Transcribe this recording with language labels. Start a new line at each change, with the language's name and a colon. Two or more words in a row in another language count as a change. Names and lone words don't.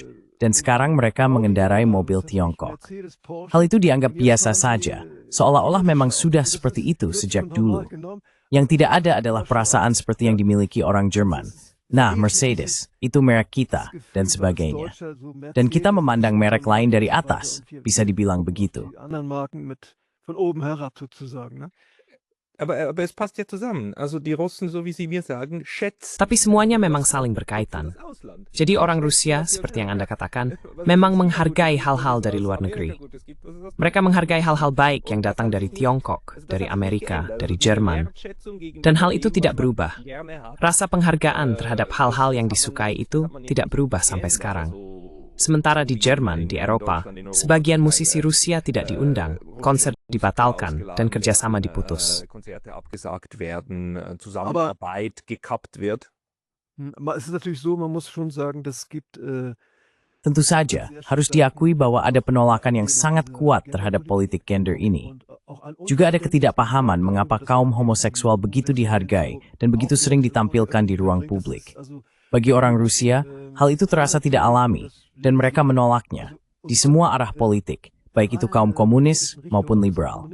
Indonesian: Dan sekarang mereka mengendarai mobil Tiongkok. Hal itu dianggap biasa saja, seolah-olah memang sudah seperti itu sejak dulu. Yang tidak ada adalah perasaan seperti yang dimiliki orang Jerman. Nah, Mercedes, itu merek kita, dan sebagainya. Dan kita memandang merek lain dari atas, bisa dibilang begitu.
German: Aber es passt ja zusammen. Also die Russen, so wie sie mir sagen, schätzen.
Indonesian: Tapi semuanya memang saling berkaitan. Jadi orang Rusia, seperti yang Anda katakan, memang menghargai hal-hal dari luar negeri. Mereka menghargai hal-hal baik yang datang dari Tiongkok, dari Amerika, dari Jerman. Dan hal itu tidak berubah. Rasa penghargaan terhadap hal-hal yang disukai itu tidak berubah sampai sekarang. Sementara di Jerman, di Eropa, sebagian musisi Rusia tidak diundang, konser dibatalkan, dan kerjasama diputus.
German: Zusammenarbeit gekappt wird. Es ist natürlich so, man muss schon sagen, das gibt
Indonesian: Tentu saja, harus diakui bahwa ada penolakan yang sangat kuat terhadap politik gender ini. Juga ada ketidakpahaman mengapa kaum homoseksual begitu dihargai dan begitu sering ditampilkan di ruang publik. Bagi orang Rusia, hal itu terasa tidak alami, dan mereka menolaknya di semua arah politik, baik itu kaum komunis maupun liberal.